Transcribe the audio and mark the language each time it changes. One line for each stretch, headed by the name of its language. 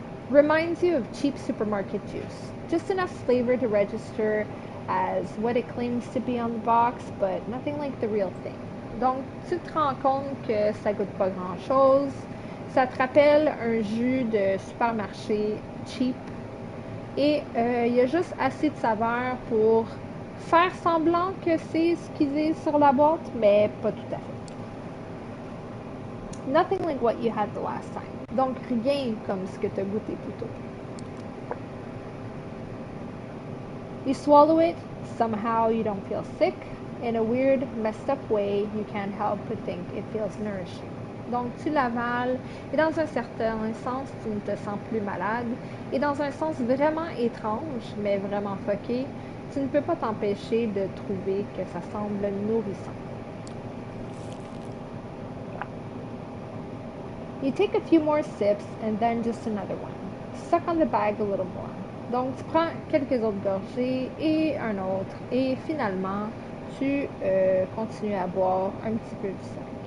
English: Reminds you of cheap supermarket juice. Just enough flavor to register as what it claims to be on the box, but nothing like the real thing.
French: Donc, tu te rends compte que ça goûte pas grand-chose. Ça te rappelle un jus de supermarché cheap. Et il y a juste assez de saveur pour faire semblant que c'est ce qu'ils disent sur la boîte, mais pas tout à fait.
English: Nothing like what you had the last time.
French: Donc, rien comme ce que tu as goûté plus tôt.
English: You swallow it, somehow you don't feel sick. In a weird, messed up way, you can't help but think it feels nourishing.
French: Donc, tu l'avales, et dans un certain sens, tu ne te sens plus malade. Et dans un sens vraiment étrange, mais vraiment fucké, tu ne peux pas t'empêcher de trouver que ça semble nourrissant.
English: You take a few more sips and then just another one. Suck on the bag a little more.
French: Donc, tu prends quelques autres gorgées et un autre. Et finalement, tu continues à boire un petit peu du sac.